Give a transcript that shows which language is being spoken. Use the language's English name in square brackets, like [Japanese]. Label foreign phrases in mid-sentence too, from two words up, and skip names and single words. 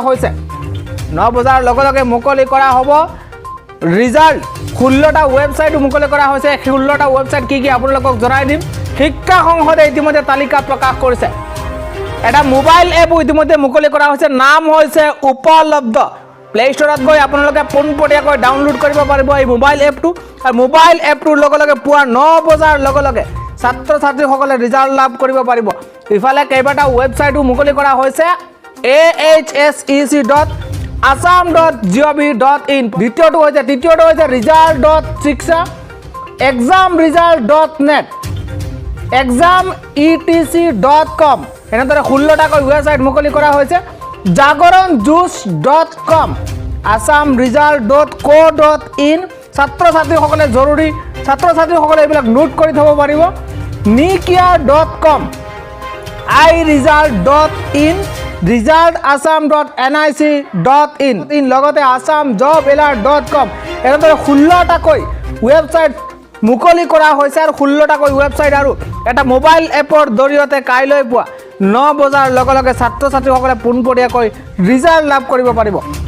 [Assamese] হৈছে 9 বজাৰ লগে লগে মুকলি কৰা হ'ব ৰিজাল্ট 16টা ৱেবছাইট মুকলি কৰা হৈছে 16টা ৱেবছাইট কি কি আপোনালোকক জনাই দিম শিক্ষা সংসদে ইতিমধ্যে তালিকা প্ৰকাশ কৰিছে এটা [English] mobile app [Assamese] ইতিমধ্যে মুকলি কৰা হৈছে নাম হৈছে উপলব্ধ প্লে ষ্টৰত গৈ আপোনালোকে পোনপটীয়াকৈ ডাউনলোড কৰিব পাৰিব এই [English] mobile appটো [Assamese] আৰু [English] mobile appটোৰ [Assamese] লগে লগে পুৱা 9 বজাৰ লগে লগে ছাত্ৰ ছাত্ৰীসকলে ৰিজাল্ট লাভ কৰিব পাৰিব ইফালে কেইবাটা ৱেবছাইটো মুকলি কৰা হৈছে ahsec.assam.gov.in তৃতীয়টো হৈছে result.shiksha examresult.net exametc.com এনেদৰে 16টাকৈ ৱেবছাইট মুকলি কৰা হৈছে jagoranjuice.com assamresult.co.in ছাত্ৰছাত্ৰীসকলে জৰুৰী ছাত্ৰছাত্ৰীসকলে এইবিলাক নোট কৰি থব পাৰিব nikia.com iresult.in resultassam.nic.in লগতে assamjobalert.com এনেদৰে 16টাকৈ ৱেবছাইট মুকলি কৰা হৈছে আৰু 16টাকৈ ৱেবছাইট আৰু এটা [English] mobile appৰ [Assamese] জৰিয়তে কাইলৈ পুৱা 9 বজাৰ লগে লগে ছাত্ৰ ছাত্ৰীসকলে পোনপটীয়াকৈ ৰিজাল্ট লাভ কৰিব পাৰিব